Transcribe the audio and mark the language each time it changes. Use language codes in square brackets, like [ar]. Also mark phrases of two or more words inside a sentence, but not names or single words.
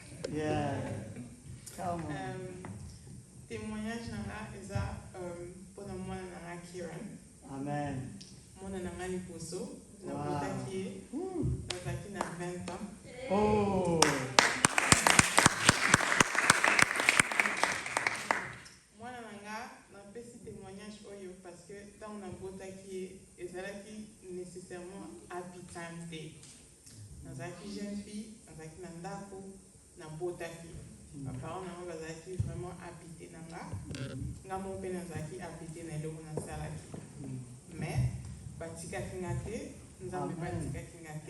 [en] Yeah. Come on. [ln] Témoignage nanga eza pona mwana nanga Kieran. Amen. Mwana nanga liboso na Wow. botaki ye nazalaki na 20 ans. Oh. Mwana nanga napesi témoignage oyo [fr] parce que [ln] ntango nabotaki ye ezalaki nécessairement [en] happy times day. [ln] Nazalaki [fr] jeune fille, [ln] nazalaki na ndako nabotaki. Baparents nango bazalaki [fr] vraiment habité [ln] nanga. Nga mo mpe nazalaki habité na eloko nasalaki. Mais batikaki nga te, nzambe batikaki nga te.